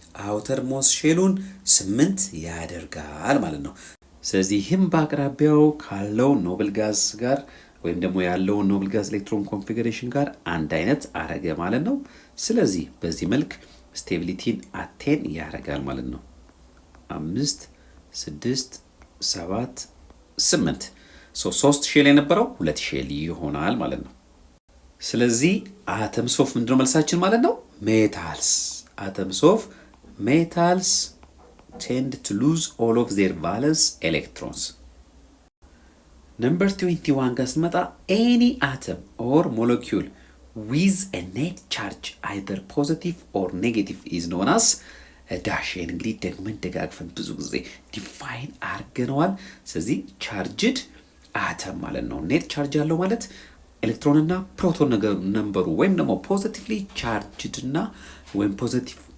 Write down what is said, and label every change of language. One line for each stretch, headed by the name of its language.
Amharic: አውተር ሞስት ሼሉን 8 ያደርጋል ማለት ነው። ስለዚህ ይህም በአቅራቢያው ካለው ኖብል ጋዝ ጋር ወይም ደግሞ ያለውን ኖብል ጋዝ ኤሌክትሮን ኮንፊግሬሽን ጋር አንድ አይነት አረገ ማለት ነው። ስለዚህ በዚህ መልክ ስቴቢሊቲን አቴን ያደርጋል ማለት ነው። 5 6 7 8 3 ሼል የነበረው 2 ሼል ይሆናል ማለት ነው። ስለዚህ አተምስ ኦፍ ምንድነው መልሳችን ማለት ነው?
English: ሜታልስ። አተምስ ኦፍ ሜታልስ tend to lose all of their valence electrons. Number 21
Amharic: ጋር ስንመጣ
English: any atom or molecule with a net charge either positive or negative is known as a dash።
Amharic: እንግዲህ ደግመን ደጋግፈን ብዙ ጊዜ ዲፋይን አድርገነዋል። ስለዚህ ቻርጅድ አተም ማለት ነው። ኔት ቻርጅ ያለው ማለት ኤሌክትሮን እና ፕሮቶን ነምበሩ ወይም ደግሞ ፖዚቲቭሊ ቻርጅድ እና ወይም ፖዚቲቭ